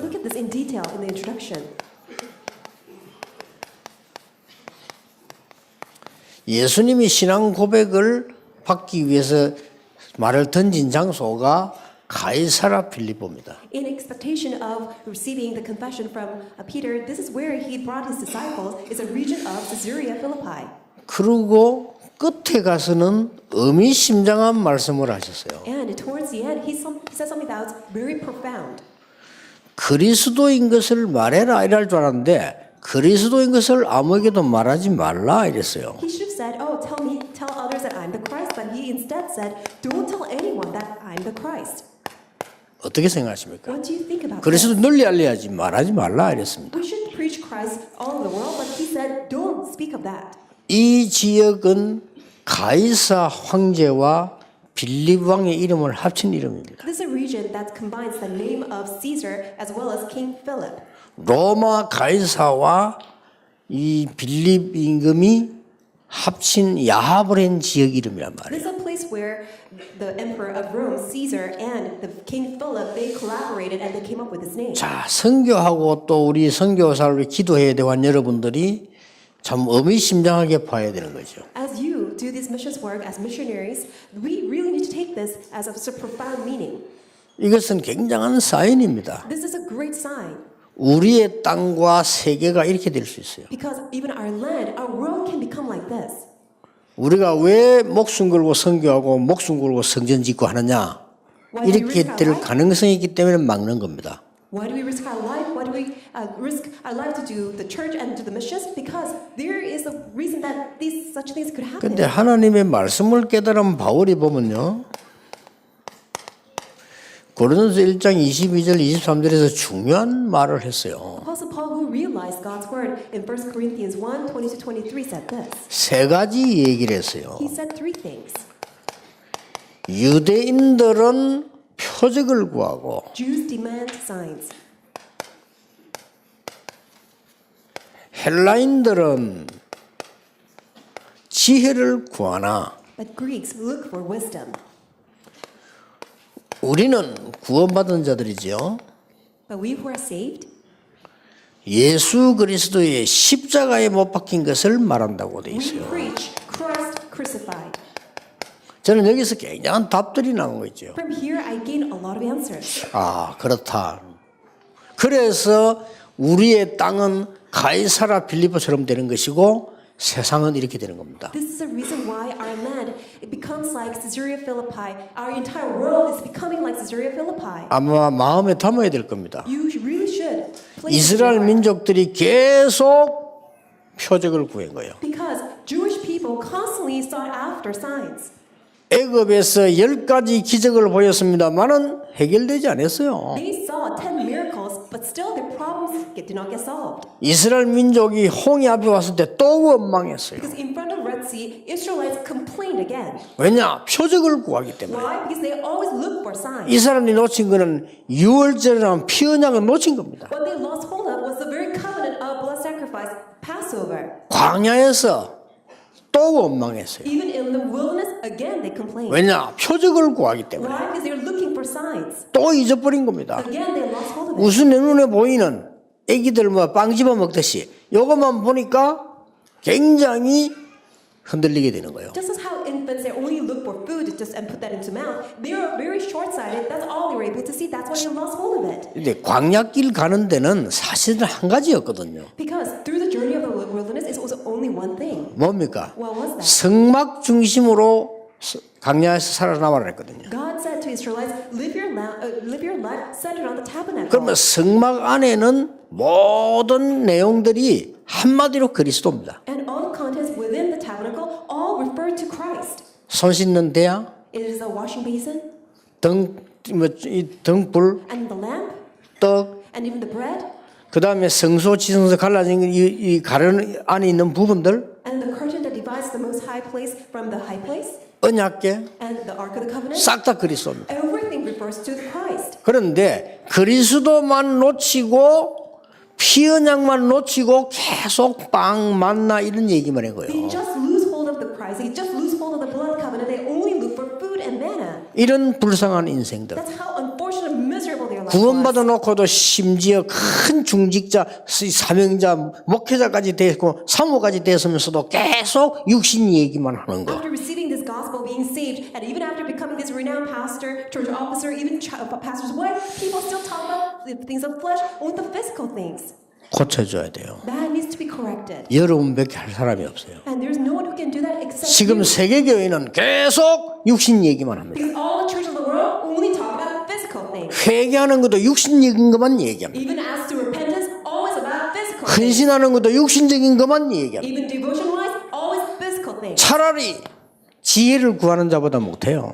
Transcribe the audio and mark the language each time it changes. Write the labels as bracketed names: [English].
[English] look at this in detail in the introduction. [Korean] 예수님이 신앙 고백을 받기 위해서 말을 던진 장소가 가이사라 빌립보입니다. [English] In expectation of receiving the confession from Peter, this is where he brought his disciples. It's a region of Caesarea Philippi. [Korean] 그리고 끝에 가서는 의미심장한 말씀을 하셨어요. [English] And towards the end, he said something that was very profound. [Korean] 그리스도인 것을 말해라 이럴 줄 알았는데 그리스도인 것을 아무에게도 말하지 말라 이랬어요. [English] He should have said, "Oh, tell others that I'm the Christ," but he instead said, "Don't tell anyone that I'm the Christ." [Korean] 어떻게 생각하십니까? [English] What do you think about [Korean] 그리스도 [English] this? [Korean] 널리 알려야지 말하지 말라 이랬습니다. [English] We should preach Christ all over the world, but he said, "Don't speak of that." [Korean] 이 지역은 가이사 황제와 빌립 왕의 이름을 합친 이름입니다. [English] This is a region that combines the name of Caesar as well as King Philip. [Korean] 로마 가이사와 이 빌립 임금이 합친 야하브렌 지역 이름이란 말이에요. [English] This is a place where the emperor of Rome, Caesar, and the King Philip, they collaborated and they came up with this name. [Korean] 자, 선교하고 또 우리 선교사를 기도해야 되는 여러분들이 참 의미심장하게 봐야 되는 거죠. [English] As you do this missions work as missionaries, we really need to take this as a profound meaning. [Korean] 이것은 굉장한 사인입니다. [English] This is a great sign [Korean] 우리의 땅과 세계가 이렇게 될 수 있어요. [English] because even our land, our world can become like this. [Korean] 우리가 왜 목숨 걸고 선교하고 목숨 걸고 성전 짓고 하느냐? 이렇게 될 가능성이 있기 때문에 막는 겁니다. [English] Why do we risk our life? Why do we risk our life to do the church and to the missions? Because there is a reason that such things could happen. [Korean] 근데 하나님의 말씀을 깨달은 바울이 보면요. 고린도서 1장 22절 23절에서 중요한 말을 했어요. [English] Apostle Paul, who realized God's word in 1 Corinthians 1, 20-23 said this. [Korean] 세 가지 얘기를 했어요. [English] He said three things. [Korean] 유대인들은 표적을 구하고 [English] Jews demand signs. [Korean] 헬라인들은 지혜를 구하나 [English] But Greeks look for wisdom. [Korean] 우리는 구원받은 자들이지요. [English] But we who are saved, [Korean] 예수 그리스도의 십자가에 못 박힌 것을 말한다고 돼 [English] we [Korean] 있어요. [English] preach Christ crucified. [Korean] 저는 여기서 굉장한 답들이 나온 거 있죠. [English] From here, I gain a lot of answers. [Korean] 아, 그렇다. 그래서 우리의 땅은 가이사라 빌립보처럼 되는 것이고 세상은 이렇게 되는 겁니다. [English] This is the reason why our land it becomes like Caesarea Philippi. Our entire world is becoming like Caesarea Philippi. [Korean] 아마 마음에 담아야 될 겁니다. [English] You really should. place it in [Korean] 이스라엘 [English] your heart. [Korean] 민족들이 계속 표적을 구한 거예요. [English] Because Jewish people constantly sought after signs. [Korean] 애굽에서 10가지 기적을 보였습니다만은 해결되지 않았어요. [English] They saw 10 miracles, but still their problems did not get solved. [Korean] 이스라엘 민족이 홍해 앞에 왔을 때 또 원망했어요. [English] Because in front of the Red Sea, Israelites complained again. [Korean] 왜냐? 표적을 구하기 때문에. [English] Why? Because they always look for signs. [Korean] 이스라엘이 놓친 거는 유월절이라는 피 언약을 놓친 겁니다. [English] What they lost hold of was the very covenant of blood sacrifice, Passover. [Korean] 광야에서 또 원망했어요. [English] Even in the wilderness, again they complained. [Korean] 왜냐? 표적을 구하기 때문에. [English] Why? Because they were looking for signs. [Korean] 또 잊어버린 겁니다. [English] Again, they lost hold of it. [Korean] 무슨 내 눈에 보이는 애기들 뭐 빵 집어 먹듯이 이것만 보니까 굉장히 흔들리게 되는 거예요. [English] Just as how infants they only look for food just and put that into mouth, they are very short-sighted. That's all they were able to see. That's why they lost hold of it. [Korean] 근데 광야길 가는 데는 사실은 한 가지였거든요. [English] Because through the journey of the wilderness, it was only one thing. [Korean] 뭡니까? [English] What was that? [Korean] 성막 중심으로 광야에서 살아남아라 했거든요. [English] God said to Israelites, live your life centered on the tabernacle. [Korean] 그러면 성막 안에는 모든 내용들이 한마디로 그리스도입니다. [English] And all the contents within the tabernacle all refer to Christ. [Korean] 손 씻는 대야, [English] It is the washing basin [Korean] 등불, [English] and the lamp [Korean] 떡, [English] and even the bread [Korean] 그 다음에 성소, 지성소 갈라진 이 가른 안에 있는 부분들, [English] and the curtain that divides the most high place from the high place [Korean] 언약궤, [English] and the ark of the covenant. [Korean] 싹 다 그리스도입니다. [English] Everything refers to Christ. [Korean] 그런데 그리스도만 놓치고 피언약만 놓치고 계속 빵 만나 이런 얘기만 한 [English] They [Korean] 거예요. [English] just lose hold of the Christ. They just lose hold of the blood covenant. They only look for food and manna. [Korean] 이런 불쌍한 인생들. [English] That's how unfortunate and miserable their life [Korean] 구원받아 [English] was. [Korean] 놓고도 심지어 큰 중직자, 사명자, 목회자까지 되고 사모까지 되었으면서도 계속 육신 얘기만 하는 거. [English] After receiving this gospel, being saved, and even after becoming this renowned pastor, church officer, even pastor's wife, people still talk about the things of flesh, only the physical things. [Korean] 고쳐줘야 돼요. [English] That needs to be corrected. [Korean] 여러분밖에 할 사람이 없어요. [English] And there's no one who can do that except [Korean] 지금 [English] you. [Korean] 세계교회는 계속 육신 얘기만 합니다. [English] Because all the churches of the world only talk about physical things. [Korean] 회개하는 것도 육신적인 것만 얘기합니다. [English] Even as to repentance, always about physical things. [Korean] 헌신하는 것도 육신적인 것만 얘기합니다. [English] Even devotion-wise, always physical things. [Korean] 차라리 지혜를 구하는 자보다 못해요.